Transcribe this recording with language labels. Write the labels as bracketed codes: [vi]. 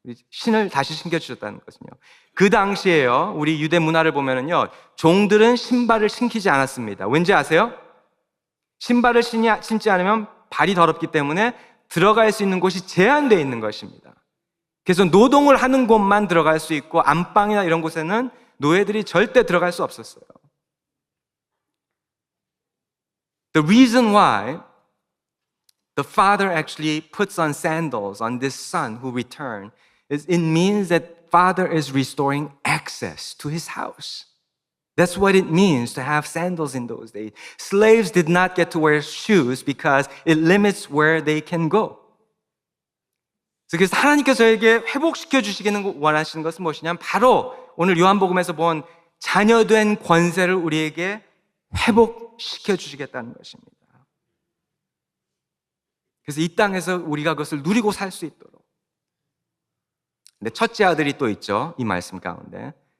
[ko] 신을 다시 신겨 주셨다는 것은요. 그 당시에요, 우리 유대 문화를 보면은요, 종들은 신발을 신기지 않았습니다. 왠지 아세요? 신발을 신지 않으면 발이 더럽기 때문에 들어갈 수 있는 곳이 제한되어 있는 것입니다. 그래서 노동을 하는 곳만 들어갈 수 있고 안방이나 이런 곳에는 노예들이 절대 들어갈 수 없었어요. [en] The reason why the father actually puts on sandals on this son who returned is it means that Father is restoring access to his house. That's what it means to have sandals in those days. Slaves did not get to wear shoes because it limits where they can go. [ko] 그래서 하나님께서 저에게 회복시켜 주시기는 원하시는 것은 무엇이냐면 바로 오늘 요한복음에서 본 자녀된 권세를 우리에게 회복시켜 주시겠다는 것입니다. 그래서 이 땅에서 우리가 그것을 누리고 살 수 있도록. 근데 첫째 아들이 또 있죠. 이 말씀 가운데.